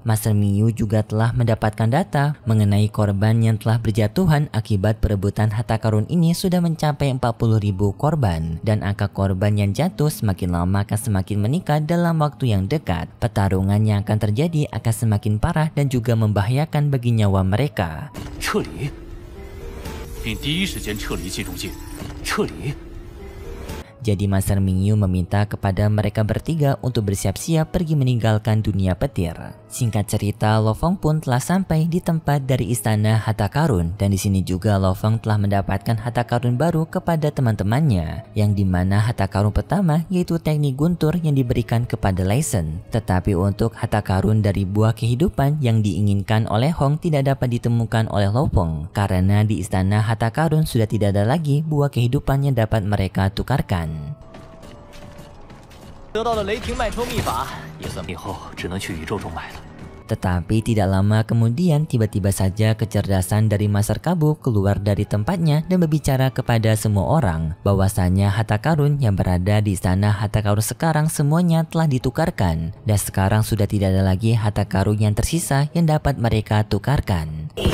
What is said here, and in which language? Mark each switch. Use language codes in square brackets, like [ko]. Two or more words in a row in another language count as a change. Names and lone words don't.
[id] Master Mingyu juga telah mendapatkan data mengenai korban yang telah berjatuhan akibat perebutan harta karun ini sudah mencapai 40.000 korban, dan angka korban yang jatuh semakin lama akan semakin meningkat dalam waktu yang dekat. Pertarungan yang akan terjadi akan semakin parah dan juga membahayakan bagi nyawa mereka. [zh] 撤离，并第一时间撤离集中界，撤离。 [id] Jadi Master Mingyu meminta kepada mereka bertiga untuk bersiap-siap pergi meninggalkan dunia petir. Singkat cerita, Lo Feng pun telah sampai di tempat dari istana harta karun, dan di sini juga Lo Feng telah mendapatkan harta karun baru kepada teman-temannya, yang dimana harta karun pertama yaitu teknik guntur yang diberikan kepada Lei Shen. Tetapi untuk harta karun dari buah kehidupan yang diinginkan oleh Hong tidak dapat ditemukan oleh Lo Feng, karena di istana harta karun sudah tidak ada lagi buah kehidupan yang dapat mereka tukarkan. [zh] 得到了雷霆脉抽秘法，也算以后只能去宇宙中买了。 [id] Tetapi tidak lama kemudian tiba-tiba saja kecerdasan dari Master Kabu keluar dari tempatnya dan berbicara kepada semua orang bahwasanya harta karun yang berada di istana harta karun sekarang semuanya telah ditukarkan, dan sekarang sudah tidak ada lagi harta karun yang tersisa yang dapat mereka tukarkan.